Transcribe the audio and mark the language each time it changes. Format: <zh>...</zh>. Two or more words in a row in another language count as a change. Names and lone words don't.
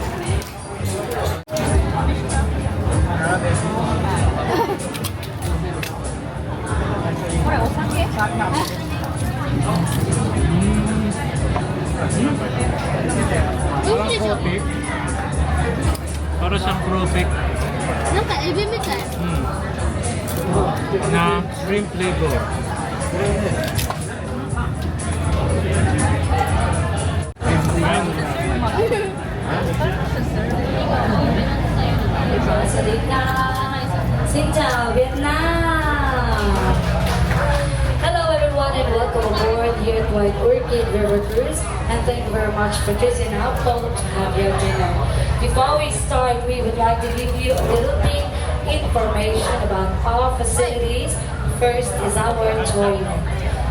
<ja>ほら、お酒.</ja> <tl>Para siyang propik.</tl> <ja>なんかエビみたい。</ja> <tl>Na shrimp flavor.</tl> <vi>Xin chào Việt Nam.</vi> <en>Hello everyone and welcome aboard here at White Orchid River Cruise and thank you very much for choosing our boat to have your dinner. Before we start, we would like to give you a little bit information about our facilities. First is our toilet.</en>